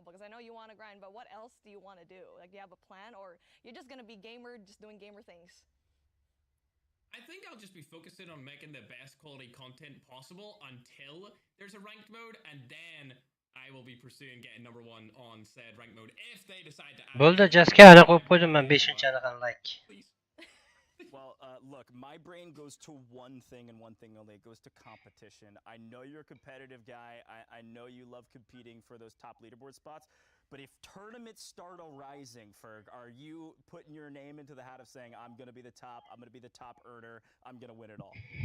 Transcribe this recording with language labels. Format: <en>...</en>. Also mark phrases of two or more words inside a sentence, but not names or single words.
<en>Because I know you want to grind, but what else do you want to do? Like, do you have a plan, or you're just going to be gamer, just doing gamer things? I think I'll just be focusing on making the best quality content possible until there's a ranked mode, and then I will be pursuing getting number 1 on said ranked mode if they decide to add.</en> <kk>Болды, жазке ана қойып қойдым мен 5-ші анаған лайк.</kk> <en>Well, look, look, my brain goes to one thing and one thing only. It goes to competition. I know you're a competitive guy. I know you love competing for those top leaderboard spots. But if tournaments start arising, Ferg, are you putting your name into the hat of saying, I'm going to be the top, I'm going to be the top earner, I'm going to win it all?</en>